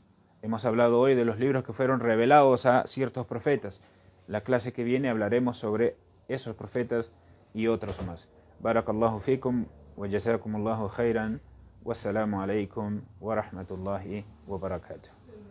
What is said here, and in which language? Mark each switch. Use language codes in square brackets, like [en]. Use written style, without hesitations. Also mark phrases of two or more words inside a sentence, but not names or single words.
[es] Hemos hablado hoy de los libros que fueron revelados a ciertos profetas. La clase que viene hablaremos sobre esos profetas y otros más. [ar] بارك الله فيكم وجزاكم الله خيرا. والسلام عليكم ورحمة الله وبركاته.